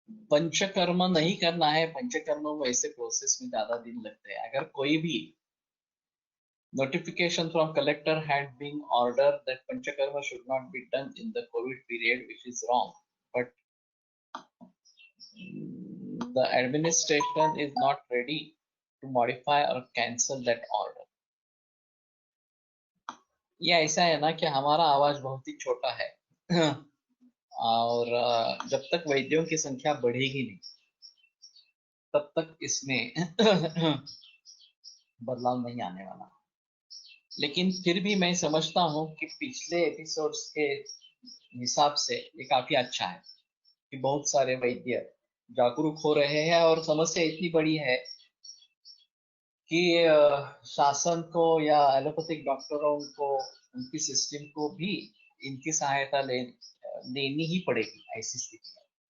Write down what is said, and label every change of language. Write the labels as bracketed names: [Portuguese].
[Hindi] पंचकर्म नहीं करना है, पंचकर्म वैसे प्रोसेस में ज्यादा दिन लगते हैं। अगर कोई भी [English] notification from collector had been ordered that panchakarma should not be done in the COVID period, which is wrong, but the administration is not ready to modify or cancel that order. [Hindi] ये ऐसा है ना कि हमारा आवाज बहुत ही छोटा है और जब तक वैद्यों की संख्या बढ़ेगी नहीं तब तक इसमें बदलाव नहीं आने वाला। लेकिन फिर भी मैं समझता हूँ कि पिछले एपिसोड्स के हिसाब से ये काफी अच्छा है कि बहुत सारे वैद्य जागरूक हो रहे हैं और समस्या इतनी बड़ी है कि शासन को या एलोपैथिक डॉक्टरों को, उनकी सिस्टम को भी इनकी सहायता लेनी ही पड़ेगी ऐसी स्थिति है।